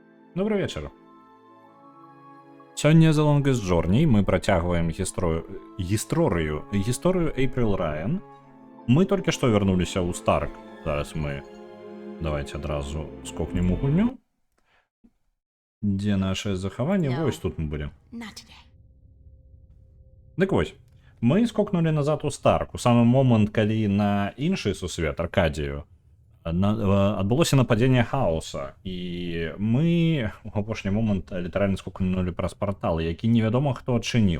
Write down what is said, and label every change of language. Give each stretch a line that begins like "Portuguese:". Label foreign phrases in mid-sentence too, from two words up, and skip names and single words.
Belarusian: Добрый вечер. Сёння за Longest Journey мы працягваем гісторыю Эйприл Райан.
Russian: Мы только что вернулись у Старк.
Belarusian: Зараз мы давайте адразу скокнем у гульню. Где наше захаванне?
English: No.
Belarusian: Вось тут мы былі.
English: Not today.
Belarusian: Дык вось. Мы скокнули назад у Старк. У самы момант, калі на іншы сусвет, Аркадію, адбылося нападзенне хаоса, і мы у апошні момант літаральна скокнули праз партал, які невядома хто адчыніў.